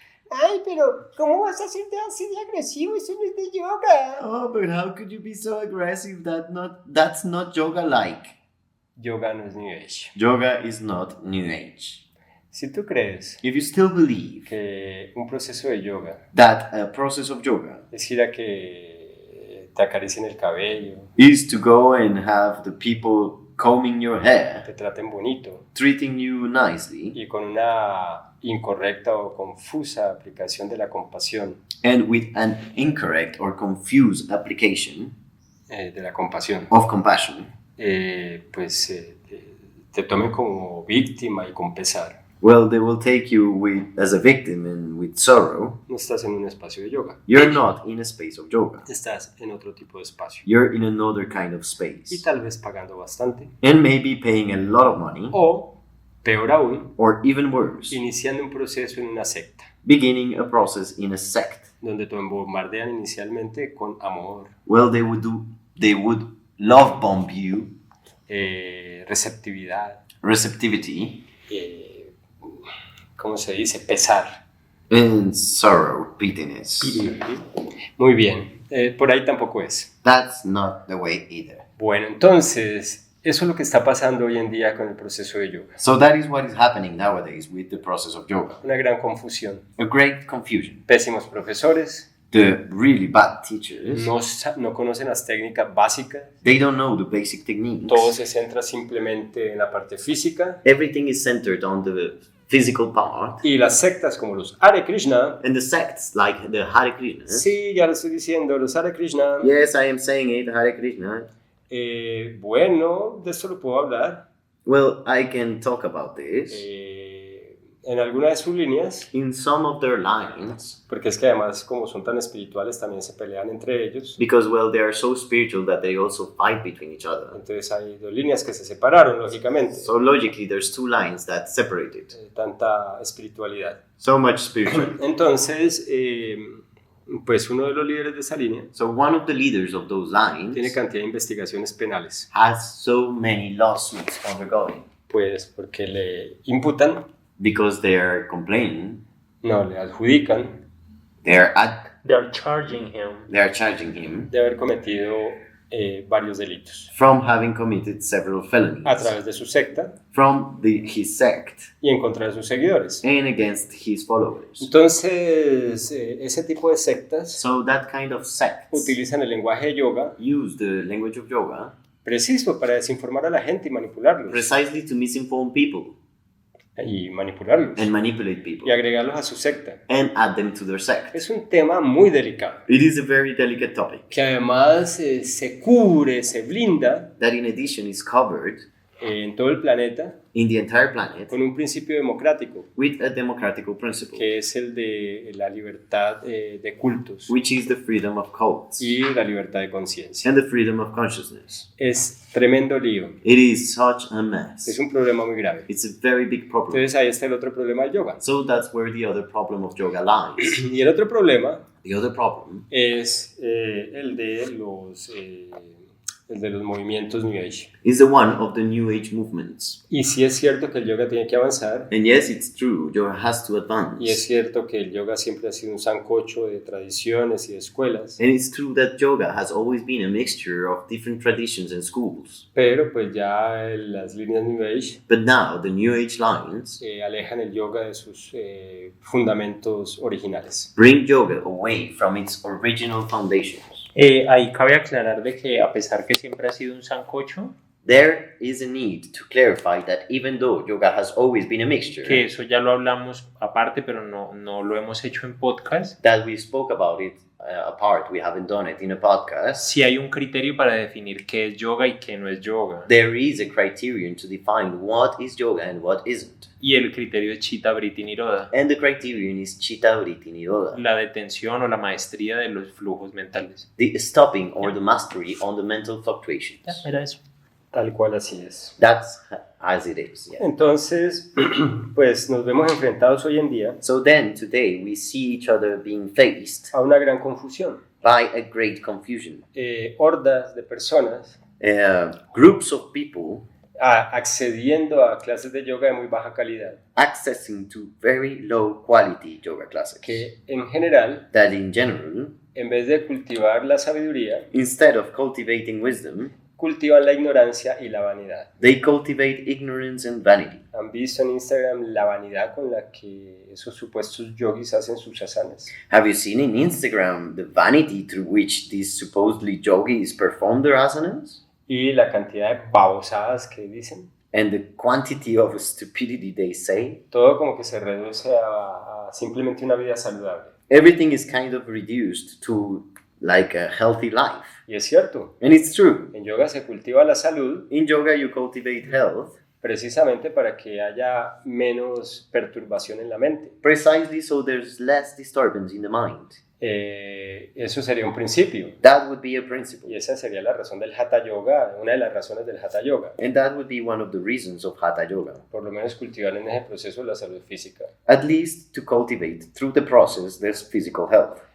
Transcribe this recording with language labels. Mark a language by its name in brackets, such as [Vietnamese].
[Spanish] Ay, pero ¿cómo vas a ser así de agresivo? Eso no es de yoga. [English] Oh, but how could you be so aggressive? That's not yoga-like. [Spanish] Yoga no es New Age. [English] Yoga is not New Age. [Spanish] Si tú crees [English] If you still believe [Spanish] que un proceso de yoga [English] that a process of yoga [Spanish] es ir a que te acaricien el cabello, [English] is to go and have the people combing your hair, [Spanish] te traten bonito [English] treating you nicely, [Spanish] y con una incorrecta o confusa aplicación de la compasión, [English] and with an incorrect or confused application [Spanish] de la compasión, [English] of compassion, [Spanish] pues te tomen como víctima y con pesar, [English] well, they will take you as a victim and with sorrow. [Spanish] no estás en un espacio de yoga, [English] You're not in a space of yoga. [Spanish] estás en otro tipo de espacio [English] You're in another kind of space. [Spanish] tal vez pagando bastante [English] And maybe paying a lot of money, [Spanish] o, peor aún, [English] or even worse, [Spanish] iniciando un proceso en una secta [English] beginning a process in a sect. [Spanish] donde te bombardean inicialmente con amor, [English] Well, they would love bomb you, [Spanish] receptividad, [English] receptivity, [Spanish] ¿cómo se dice? Pesar. [English] and sorrow, bitterness. [Spanish] Muy bien, por ahí tampoco es. [English] That's not the way either. [Spanish] Bueno, entonces, eso es lo que está pasando hoy en día con el proceso de yoga. [English] So that is what is happening nowadays with the process of yoga. [Spanish] Una gran confusión. [English] A great confusion. [Spanish] Pésimos profesores, [English] The really bad teachers, [Spanish] no conocen las técnicas básicas, [English] they don't know the basic techniques. [Spanish] todo se centra simplemente en la parte física [English] Everything is centered on the physical part. [Spanish] y las sectas como los Hare Krishna, [English] And the sects like the Hare Krishna. [Spanish] sí, ya lo estoy diciendo, los Hare Krishna, [English] Yes, I am saying it, Hare Krishna. [Spanish] bueno, de esto lo puedo hablar. [English] Well, I can talk about this. [Spanish] En alguna de sus líneas, [English] In some of their lines, [Spanish] porque es que además como son tan espirituales también se pelean entre ellos, [English] because, well, they are so spiritual that they also fight between each other. [Spanish] entonces hay dos líneas que se separaron lógicamente, [English] So logically, there's two lines that separate it. [Spanish] tanta espiritualidad. [English] So much spiritual. [Spanish] Entonces, pues uno de los líderes de esa línea [English] So one of the leaders of those [Spanish] tiene [English] lines [Spanish] cantidad de investigaciones penales, [English] has so many lawsuits undergoing [Spanish] pues porque le imputan, [English] because they are complaining. [Spanish] no, le adjudican [English] They're charging charging him [Spanish] de haber cometido varios delitos [English] from having committed several [Spanish] a [English] felonies [Spanish] través de su secta [English] from his sect [Spanish] y en contra de sus seguidores. [English] and against his followers. [Spanish] Entonces, ese tipo de sectas [English] So that kind of sects [Spanish] utilizan el lenguaje de yoga [English] use the language of yoga [Spanish] preciso para desinformar a la gente y manipularlos. [English] precisely to misinform people [Spanish] Y manipularlos. [English] and manipulate people [Spanish] Y agregarlos a su secta. [English] and add them to their sect. [Spanish] Es un tema muy delicado. [English] It is a very delicate topic [Spanish] Que además se cubre, se blinda [English] that in addition is covered [Spanish] en todo el planeta [English] in the entire planet [Spanish] con un principio democrático, [English] with a democratical principle, [Spanish] que es el de la libertad de cultos [English] which is the freedom of cults [Spanish] y la libertad de conciencia. [English] and the freedom of consciousness. [Spanish] Es tremendo lío, [English] It is such a [Spanish] es [English] mess. [Spanish] un problema muy grave. [English] It's a very big problem. [Spanish] Entonces ahí está el otro problema del yoga. [English] So that's where the other problem of yoga lies. [Spanish] Y el otro problema [English] The other problem [Spanish] es el de los movimientos New Age. [English] is the one of the New Age movements. [Spanish] Y sí es cierto que el yoga tiene que avanzar, [English] And yes, it's true, yoga has to advance. [Spanish] y es cierto que el yoga siempre ha sido un sancocho de tradiciones y de escuelas, [English] And it's true that yoga has always been a mixture of different traditions and schools. [Spanish] pero pues ya las líneas New Age [English] But now the New Age lines [Spanish] alejan el yoga de sus fundamentos originales. [English] bring yoga away from its original foundations. [Spanish] Ahí cabe aclarar de que a pesar que siempre ha sido un sancocho, [English] There is a need to clarify that even though yoga has always been a mixture, [Spanish] que eso ya lo hablamos aparte, pero no lo hemos hecho en podcast, [English] that we spoke about it apart, we haven't done it in a podcast, [Spanish] sí hay un criterio para definir qué es yoga y qué no es yoga. [English] there is a criterion to define what is yoga and what isn't. [Spanish] Y el criterio es Chitta Vritti Nirodha, [English] And the criterion is Chitta Vritti Nirodha, [Spanish] la detención o la maestría de los flujos mentales. [English] the stopping or the mastery on the mental fluctuations. [Spanish] Era eso. Tal cual así es. [English] That's as it is. Yeah. [Spanish] Entonces, pues nos vemos enfrentados hoy en día [English] So then today we see each other being faced [Spanish] a una gran confusión. [English] by a great confusion. [Spanish] Hordas de personas [English] Groups of people [Spanish] accediendo a clases de yoga de muy baja calidad, [English] accessing to very low quality yoga classes [Spanish] que en general, [English] that in general, [Spanish] en vez de cultivar la sabiduría, [English] instead of cultivating wisdom, [Spanish] cultivan la ignorancia y la vanidad. [English] they cultivate ignorance and vanity. [Spanish] ¿Han visto en Instagram la vanidad con la que esos supuestos yogis hacen sus asanas? [English] Have you seen in Instagram the vanity through which these supposedly yogis perform their asanas? [Spanish] Y la cantidad de babosadas que dicen. [English] And the quantity of stupidity they say? [Spanish] Todo como que se reduce a simplemente una vida saludable. [English] Everything is kind of reduced to like a healthy life. [Spanish] Y es cierto, [English] And it's true. [Spanish] en yoga se cultiva la salud [English] In yoga, you cultivate health [Spanish] precisamente para que haya menos perturbación en la mente. [English] precisely so there's less disturbance in the mind. [Spanish] Eso sería un principio. [English] That would be a principle. [Spanish] Y esa sería la razón del Hatha Yoga, una de las razones del Hatha Yoga. [English] And that would be one of the reasons of Hatha Yoga. [Spanish] Por lo menos cultivar en ese proceso la salud física. [English] At least to cultivate through the process there's physical health.